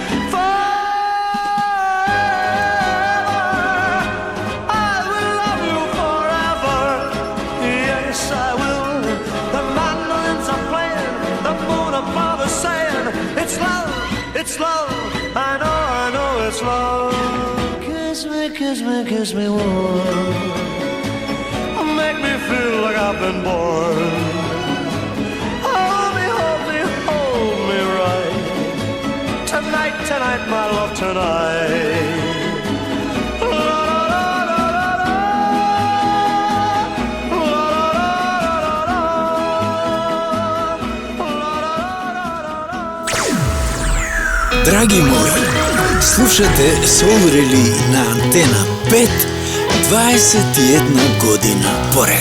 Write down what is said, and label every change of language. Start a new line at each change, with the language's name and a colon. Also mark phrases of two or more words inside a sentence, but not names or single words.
English: It's love, I know it's love. Kiss me warm. Make me feel like I've been born. Hold me right. Tonight, my love, tonight.
Macedonian: Драги мои, слушате Соулрели на Антена 5 21 година поред.